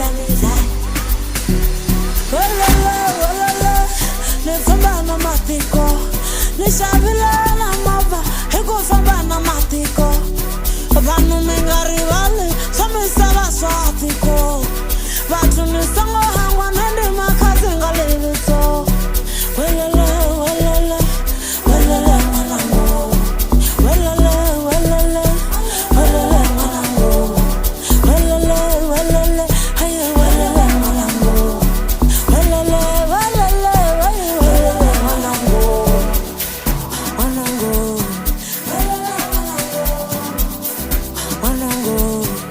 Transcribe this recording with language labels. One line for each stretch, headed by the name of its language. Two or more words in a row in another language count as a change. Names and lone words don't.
Tsonga: welele ni famba na matiko ni xavile na movha hi ku famba na matiko vanhu mi nga rivali swa misava swa
Venda: tiko vathu ni songo hangwa na ndi makhadzi nga leviso welele welele welele mwanangu welele welele welele mwanangu welele welele haye welele mwanangu welele welele welele mwanangu mwanangu mwanangu